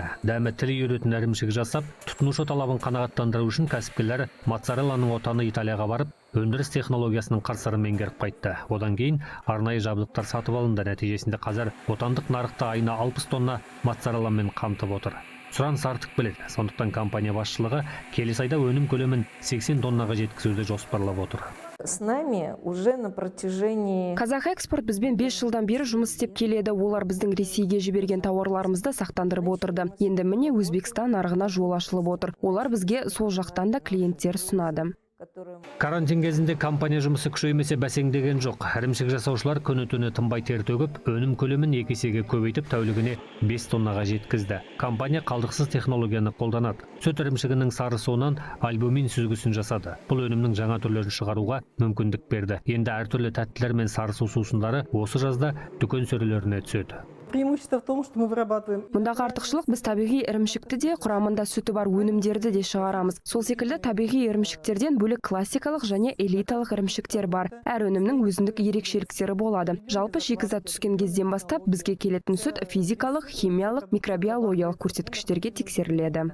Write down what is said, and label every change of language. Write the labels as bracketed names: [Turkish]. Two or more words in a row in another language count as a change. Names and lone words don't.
[Kazakh] Дәмі тіл үйіретін ірімшік жасап, тұтынушы талабын қанағаттандыру үшін кәсіпкерлер моцарелланың отаны Италияға барып, өндіріс технологиясының қыр-сырын меңгеріп қайтты. Одан кейін арнайы жабдықтар сатып алынды. Нәтижесінде қазір отандық нарықта айына 60 тонна моцарелламен қамтып отыр. Сұраныс артып келеді. Сондықтан компания басшылығы келесі айда өнім көлемін 80 тоннаға жеткізуді жоспарлап отыр. [Russian] С нами уже на протяжении... [Kazakh] Қазақ экспорт бізбен 5 жылдан бері жұмыс істеп келеді. Олар біздің Ресейге жіберген тауарларымызды сақтандырып отырды. Енді міне Өзбекстан нарығына жол ашылып отыр. Олар бізге сол жақтан да клиенттер ұсынады. Карантин кезінде компания жұмысы күшеймесе бәсеңдеген жоқ. Ірімшік жасаушылар күні-түні тынбай тер төгіп, өнім көлемін 2 есеге көбейтіп, тәулігіне 5 тоннаға жеткізді. Компания қалдықсыз технологияны қолданады. Сүт ірімшігінің сары суынан альбумин сүзгісін жасады. Бұл өнімнің жаңа түрлерін шығаруға мүмкіндік берді. Енді әртүрлі тәттілер мен сары су сусындары осы жазда дүкен сөрелеріне түседі. [Russian] Преимущество в том, что мы вырабатываем... [Kazakh] Мұндағы артықшылық, біз табиғи ірімшікті де, құрамында сүті бар өнімдерді де шығарамыз. Сол секілді табиғи ірімшіктерден бөлек классикалық және элиталық ірімшіктер бар. Әр өнімнің өзіндік ерекшеліктері болады. Жалпы шикізат түскен кезден бастап бізге келетін сүт физикалық, химиялық, микробиологиялық көрсеткіштерге тексеріледі.